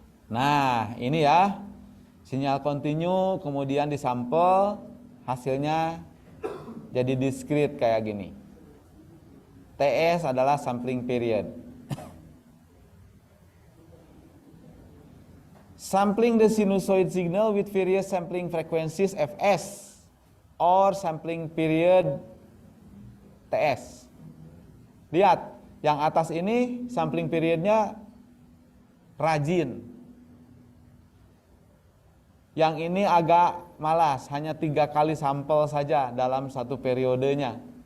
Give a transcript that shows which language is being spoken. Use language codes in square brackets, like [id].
[id] Nah, ini ya. Sinyal continue, kemudian disampel, hasilnya jadi discrete kayak gini. TS adalah sampling period. [en] Sampling the sinusoid signal with various sampling frequencies Fs or sampling period Ts. [id] Lihat, yang atas ini sampling periodnya rajin. Yang ini agak malas, hanya 3 kali sampel saja dalam satu periodenya.